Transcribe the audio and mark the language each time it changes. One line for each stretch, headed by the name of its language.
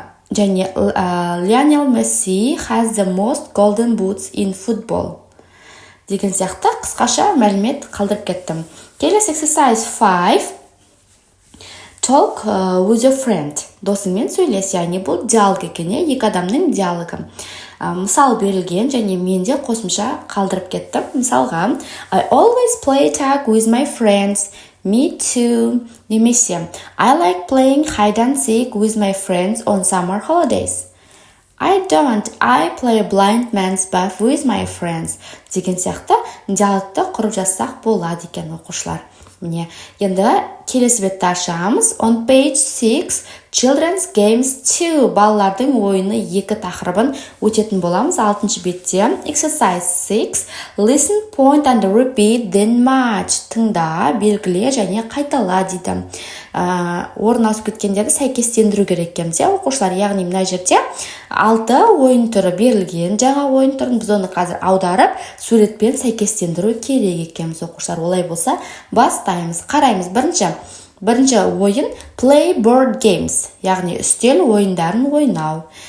Kazakh: Және
English: Lionel Messi has the most golden boots in football.
Kazakh: Деген сияқты қысқаша мәлімет қалдырып кеттім. Келесі
English: exercise 5. Talk with your friend.
Kazakh: Досыңмен сөйлес, яғни бұл диалог екен, екі адамның диалогы. Мысал берілген және мен де қосымша қалдырып кеттім. Мысалға,
English: I always play tag with my friends. Me too.
Kazakh: Немесе,
English: I like playing hide and seek with my friends on summer holidays. I don't. I play blind man's buff with my friends.
Kazakh: Деген сияқты диалогты құрып жазсақ болады екен, оқушылар. Міне, енді келесі бетті ашамыз.
English: On page 6, children's games 2.
Kazakh: Балалардың ойыны 2 тақырыбын өтетін боламыз. 6-шы бетте
English: exercise 6, listen, point and repeat, then match.
Kazakh: Тыңда, белгіле және қайтала дейді. Орын алып кеткендерді сәйкестендіру керек екен, оқушылар. Яғни мына жерде 6 ойын түрі берілген. Жаңа ойын түрін біз оны қазір аударып, суретпен сәйкестендіру керек екенбіз, оқушылар. Олай болса, бастаймыз. Қараймыз. Бірінші ойын
English: play board games,
Kazakh: яғни үстел ойындарын ойнау.